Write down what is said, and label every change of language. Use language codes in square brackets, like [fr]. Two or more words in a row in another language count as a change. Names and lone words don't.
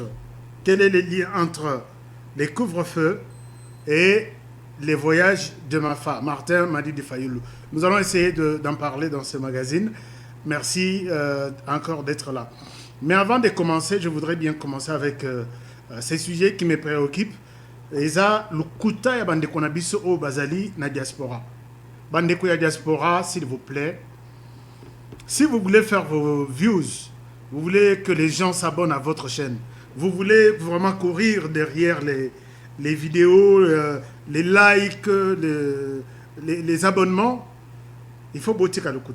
[fr] Quel est le lien entre les couvre-feux et les voyages de Mafa, Martin Madi de Fayulu? Nous allons essayer d'en parler dans ce magazine. Merci encore d'être là. Mais avant de commencer, je voudrais bien commencer avec ces sujets qui me préoccupent. Et ça, le [ln] kuta ya bandeko na biso o bazali na diaspora. Bandeko ya diaspora, [fr] s'il vous plaît, si vous voulez faire vos views, vous voulez que les gens s'abonnent à votre chaîne, vous voulez vraiment courir derrière les vidéos, les likes, les abonnements, il faut botter à l'Okuta.